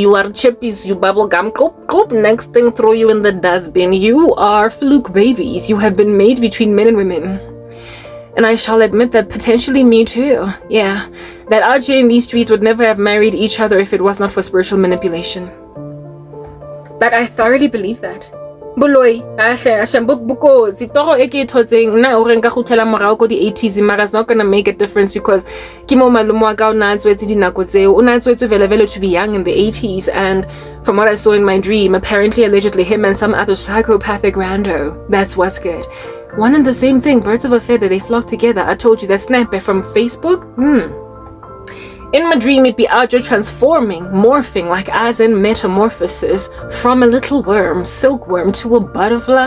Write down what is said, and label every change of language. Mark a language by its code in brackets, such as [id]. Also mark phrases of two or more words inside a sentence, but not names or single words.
[en] You are chippies, you bubblegum. Coop, next thing, throw you in the dustbin. You are fluke babies. You have been made between men and women. And I shall admit that potentially me too. Yeah, that RJ in these streets would never have married each other if it was not for spiritual manipulation. Like, I thoroughly believe that. [st] Boloi, buko, zitoro eke totseng na ore nka khutlela morao ko di 80s mara [en] is not gonna make a difference because [st] kimo malumo wa ka o na tswetse dinako tseo o na tswetse vele [en] to be young in the 80s, and from what I saw in my dream, apparently allegedly him and some other psychopathic rando. That's what's good. One and the same thing, birds of a feather, they flock together. I told you that snap from Facebook. In my dream, it'd be Audrey transforming, morphing, like as in metamorphosis, from a little worm, silkworm, to a butterfly.